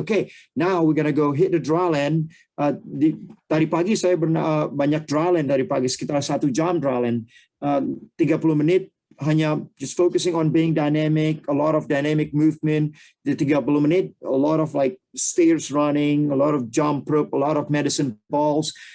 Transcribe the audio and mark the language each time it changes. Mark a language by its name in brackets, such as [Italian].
[English] Okay, now we're gonna go hit the dry land. [Indonesian] Tadi pagi saya banyak dry land dari pagi, sekitar 1 jam dry land. 30 menit hanya [English] just focusing on being dynamic, a lot of dynamic movement. The 30 menit, a lot of like stairs running, a lot of jump rope, a lot of medicine balls.